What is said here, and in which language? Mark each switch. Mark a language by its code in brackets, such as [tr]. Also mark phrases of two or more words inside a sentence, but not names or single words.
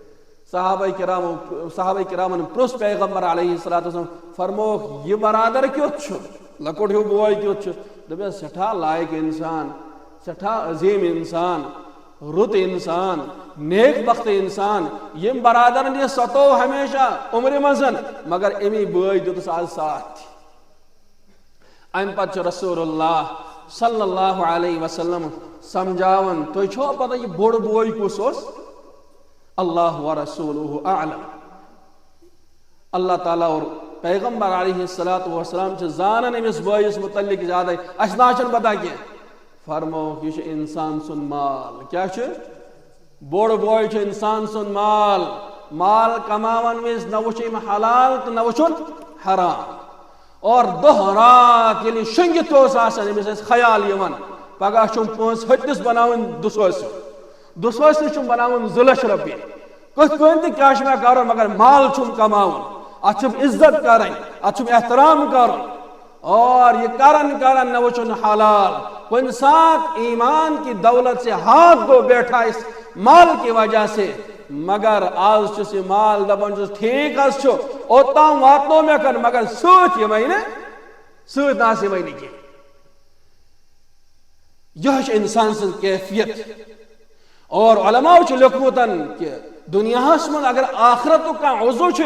[ks] صحابہ کرامن پرٛژھ پیغمبر [ar] علیہ الصلوۃ والسلام [ks] فرموکھ یہ برادر کیُتھ چھُ لۄکُٹ ہیوٗ بوے کیُتھ چھُ دپیس سٹھا لائق انسان سٹھا عظیم انسان رُت انسان نیک بخت انسان یم برادرن یہ ستو ہمیشہ عمر مزن مگر امی بٲے دیُتس آز ساتھ ام پتہٕ چھُ رسول اللہ [ar] صلی اللہ علیہ وسلم [ks] سمجھاون تُہۍ چھوا پتہ یہ بوڑ بوے کُس اوس [ar] اللہ ورسولہ اعلم [ks] اللہ تعالیٰ اور پیغمبر [ar] علیہ الصلوۃ والسلام [ks] چھ زانن امس بٲیس متعلق زیادہ اس نا چھن پتہ کی فرمو یہ انسان سن مال کیا بوڑ بوے چھ انسان سن مال کماون وز نہ وچھم حلال تو نہ وچھن حرام اور دہ رات یعنی شنگت آسان امس خیال یوان پگہ چھم پانچ ہتس بناون دسوس چھم بناون 2 لچھ رۄپیہِ کتھ کن تہ کیا میں کرن مگر مال چھم کماون ات چھم عزت کرن ات چھم احترام کرن اور یہ کرن نہ وچھن حلال کن ساتھ [ur] ایمان کی دولت سے ہاتھ دھو بیٹھا اس مال کی وجہ سے [ks] مگر آج چھس یہ مال دپان چھس ٹھیک حظ چھُ اوتام واتنو مے کن مگر سۭتۍ یِمے نہٕ سۭتۍ ناس یِمے نہٕ کینٛہہ یہ چھِ انسان سٕنٛز کیفیت اور علماء چھُ لیوکھمُتن کہ دنیاہس من اگر آخرتُک کانٛہہ عضو چھُ